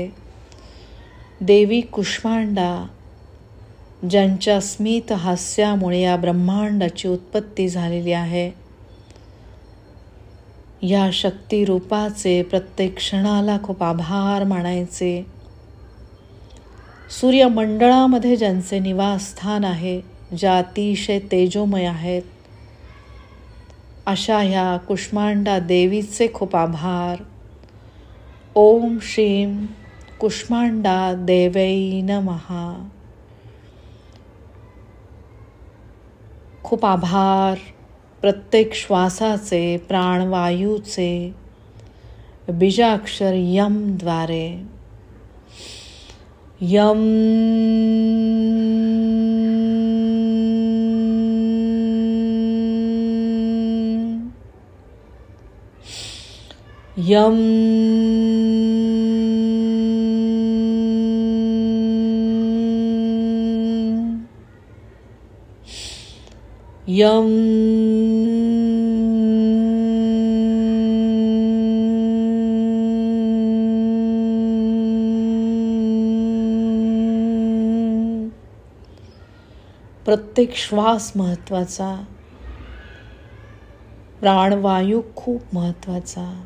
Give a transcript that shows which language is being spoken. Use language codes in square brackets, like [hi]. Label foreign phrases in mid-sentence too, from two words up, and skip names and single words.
[mr] देवी कुष्मांडा ज्यांच्या स्मित हास्यामुळे या ब्रह्मांडाची उत्पत्ती झालेली आहे, या शक्ती रूपाचे प्रत्येक क्षणाला खूप आभार मानायचे. सूर्यमंडळामध्ये ज्यांचे निवासस्थान आहे, ज्या अतिशय तेजोमय आहेत, अशा ह्या कुष्मांडा देवीचे खूप आभार. [sa] ओम श्रीं कुष्मांडा देवै नमः. [mr] खूप आभार प्रत्येक श्वासाचे, प्राणवायूचे बीजाक्षर यमद्वारे. [sa] यम यम यम [mr] प्रत्येक श्वास महत्त्वाचा, प्राणवायू खूप महत्त्वाचा.